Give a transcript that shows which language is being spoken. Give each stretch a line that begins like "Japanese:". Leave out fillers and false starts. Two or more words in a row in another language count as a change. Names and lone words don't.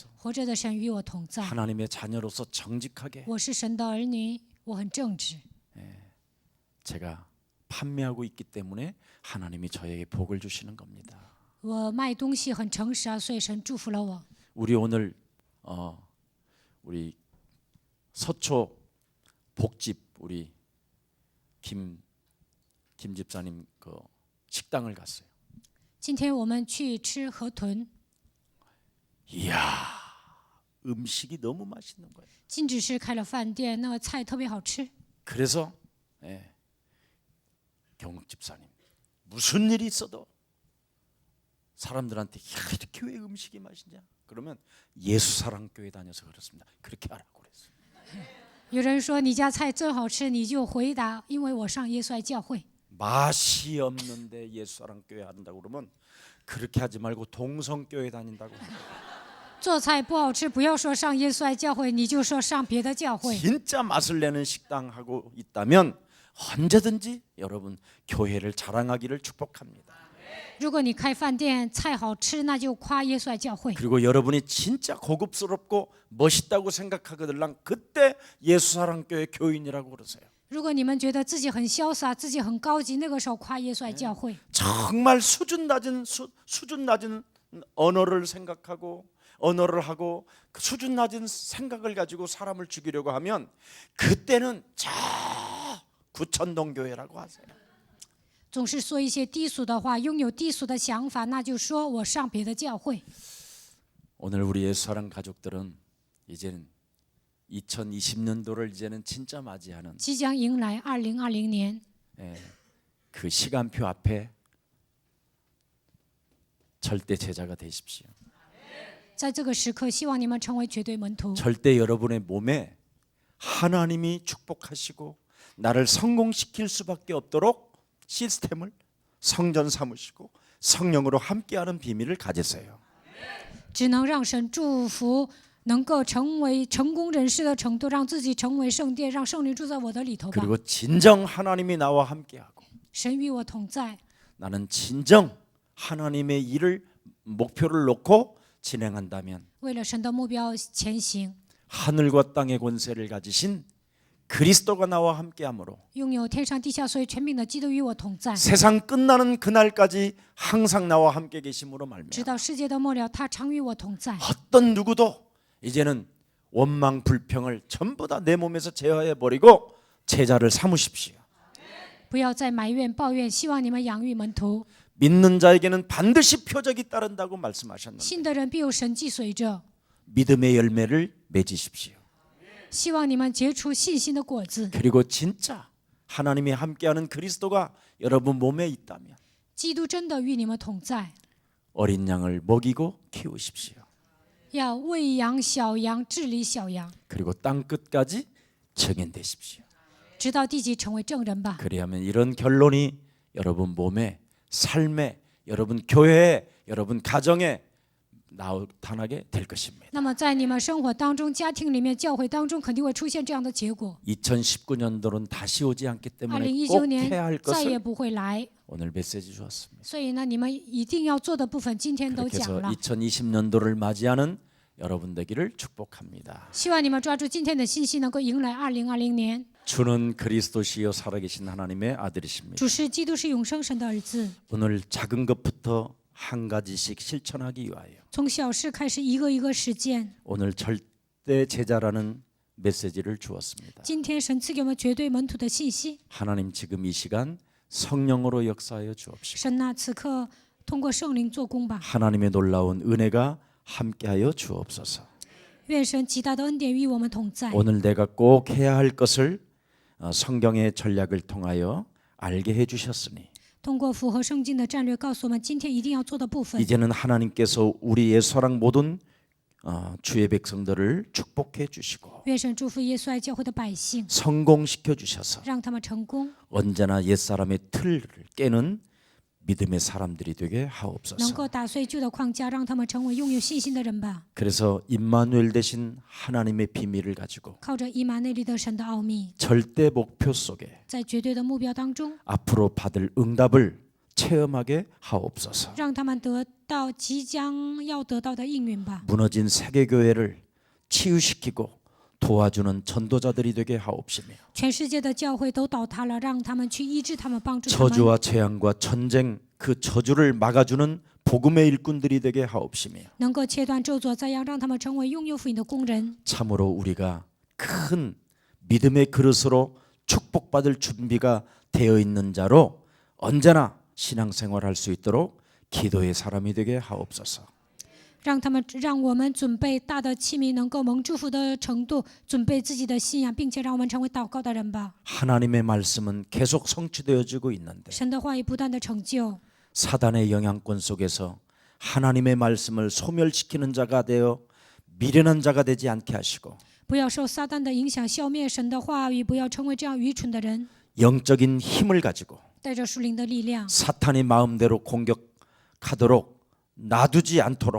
Chinese: 活着的神与我同在，
Korean: 하나님의 자녀로서 정직하게
Chinese: 我是神的儿女，我很正直。
Korean: 제가 판매하고 있기 때문에 하나님이 저에게 복을 주시는 겁니다.
Chinese: 我卖东西很诚实啊，所以神祝福了我。
Korean: 우리 오늘 우리 서초 복집 우리 김 집사님 그 식당을 갔어요.
Chinese: 今天我们去吃河豚，
Korean: 이야 음식이 너무 맛있는 거예요.
Chinese: 金指示开了饭店，那个菜特别好吃。
Korean: 그래서 경욱 집사님 무슨 일이 있어도 사람들한테 야, 이렇게 왜 음식이 맛있냐? 그러면 예수사랑교회 다녀서 그렇습니다. 그렇게 하라고 그랬어요.
Chinese: 有人说你家菜真好吃，你就回答，因为我上耶稣爱教会。
Korean: 맛이 없는데 예수사랑교회 한다고 그러면 그렇게 하지 말고 동성교회 다닌다고.
Chinese: 做菜不好吃，不要说上耶稣爱教会，你就说上别的教会。
Korean: 진짜 맛을 내는 식당 하고 있다면 언제든지 여러분 교회를 자랑하기를 축복합니다.
Chinese: 如果你开饭店，菜好吃，那就夸耶稣爱教会。
Korean: 그리고 여러분이 진짜 고급스럽고 멋있다고 생각하거들랑 그때 예수사랑교회 교인이라고 그러세요.
Chinese: 如果你们觉得自己很潇洒，自己很高级，那个时候夸耶稣爱教会。
Korean: 정말 수준 낮은 언어를 생각하고 언어를 하고 그 수준 낮은 생각을 가지고 사람을 죽이려고 하면 그때는 저 구천동 교회라고 하세요.
Chinese: 总是说一些低俗的话，拥有低俗的想法，那就说我上别的教会。
Korean: 오늘 우리 예수사랑 가족들은 이제는 2020년도를 이제는 진짜 맞이하는
Chinese: 即将迎来2020年，
Korean: 그 시간표 앞에 절대 제자가 되십시오.
Chinese: 在这个时刻，希望你们成为绝对门徒。
Korean: 절대 여러분의 몸에 하나님이 축복하시고 나를 성공시킬 수밖에 없도록 시스템을 성전 삼으시고 성령으로 함께하는 비밀을 가지세요.
Chinese: 只能让神祝福，能够成为成功人士的程度，让自己成为圣殿，让圣灵住在我的里头吧。
Korean: 그리고 진정 하나님이 나와 함께하고
Chinese: 神与我同在，
Korean: 나는 진정 하나님의 일을 목표를 놓고 진행한다면
Chinese: 为了神的目标前行。
Korean: 하늘과 땅의 권세를 가지신 그리스도가 나와 함께함으로
Chinese: 拥有天上地下所有权柄的基督与我同在，
Korean: 세상 끝나는 그날까지 항상 나와 함께 계심으로
Chinese: 直
Korean: 말미암아
Chinese: 到世界的末了，他常与我同在。
Korean: 어떤 누구도 이제는 원망 불평을 전부 다 내 몸에서 제어해 버리고 제자를 삼으십시오.
Chinese: 不要再埋怨抱怨，希望你们养育门徒。
Korean: 믿는 자에게는 반드시 표적이 따른다고 말씀하셨는데
Chinese: 信的人必有神迹随着，
Korean: 믿음의 열매를 맺으십시오.
Chinese: 希望你们结出信心的果子。
Korean: 그리고 진짜 하나님이 함께하는 그리스도가 여러분 몸에 있다면
Chinese: 基督真的与你们同在，
Korean: 어린 양을 먹이고 키우십시오.
Chinese: 要喂养小羊，治理小羊，
Korean: 그리고 땅 끝까지 증인되십시오.
Chinese: 直到地极成为证人吧。
Korean: 그리하면 이런 결론이 여러분 몸에, 삶에, 여러분 교회에, 여러분 가정에 나타나게 될 것입니다.
Chinese: 那么在你们生活当中、家庭里面、教会当中，肯定会出现这样的结果。
Korean: 2019년도는 다시 오지 않기 때문에 2019 꼭
Chinese: 年
Korean: 해야 할
Chinese: 再也
Korean: 것을
Chinese: 不会来，
Korean: 오늘 메시지 주었습니다.
Chinese: 所以呢，你们一定要做的部分，今天都
Korean: 그렇게
Chinese: 讲
Korean: 해서
Chinese: 了。
Korean: 2020년도를 맞이하는 여러분 되기를 축복합니다.
Chinese: 希望你们抓住今天的信息，能够迎来2020年。
Korean: 주는 그리스도시요 살아계신 하나님의 아들이십니다.
Chinese: 主是基督，是永生神的儿子。
Korean: 오늘 작은 것부터 한 가지씩 실천하기 위하여
Chinese: 从小事开始，一个一个实践。
Korean: 오늘 절대 제자라는 메시지를 주었습니다.
Chinese: 今天神赐给我们绝对门徒的信息。
Korean: 하나님 지금 이 시간 성령으로 역사하여 주옵시고
Chinese: 神呐，此刻通过圣灵做工吧。
Korean: 하나님의 놀라운 은혜가 함께하여 주옵소서.
Chinese: 愿神极大的恩典与我们同在。
Korean: 오늘 내가 꼭 해야 할 것을 성경의 전략을 통하여 알게 해주셨으니
Chinese: 通过符合圣经的战略，告诉我们今天一定要做的部分。
Korean: 이제는 하나님께서 우리 예수랑 모든 주의 백성들을 축복해 주시고
Chinese: 愿神祝福耶稣爱教会的百姓，
Korean: 성공시켜 주셔서
Chinese: 让他们成功，
Korean: 언제나 옛사람의 틀을 깨는 믿음의 사람들이 되게
Chinese: 能
Korean: 하옵소서.
Chinese: 够打碎旧的框架，让他们成为拥有信心的人吧。
Korean: 그래서 임마누엘 되신 하나님의 비밀을 가지고
Chinese: 靠着以马内利的神的奥秘，
Korean: 절대 목표 속에
Chinese: 在绝对的目标当中，
Korean: 앞으로 받을 응답을 체험하게 하옵소서.
Chinese: 让他们得到即将要得到的应允吧。
Korean: 무너진 세계교회를 치유시키고 도와주는 전도자들이 되게 하옵시며
Chinese: 全世界的教会都倒塌了，让他们去医治他们，帮助他们，
Korean: 저주와 재앙과 전쟁 그 저주를 막아주는 복음의 일꾼들이 되게 하옵시며
Chinese: 能够切断咒诅灾殃，让他们成为拥有福音的工人。
Korean: 참으로 우리가 큰 믿음의 그릇으로 축복받을 준비가 되어 있는 자로 언제나 신앙생활할 수 있도록 기도의 사람이 되게 하옵소서.
Chinese: 让我们准备大的器皿，能够蒙祝福的程度，准备自己的信仰，并且让我们成为祷告的人吧。
Korean: 하나님의 말씀은 계속 성취되어지고 있는데
Chinese: 神的话语不断的成就，
Korean: 사단의 영향권 속에서 하나님의 말씀을 소멸시키는 자가 되어 미련한 자가 되지 않게 하시고
Chinese: 不要受撒旦的影响，消灭神的话语，不要成为这样愚蠢的人。
Korean: 영적인 힘을 가지고
Chinese: 带着属灵的力量，
Korean: 사탄이 마음대로 공격하도록 놔두지 않도록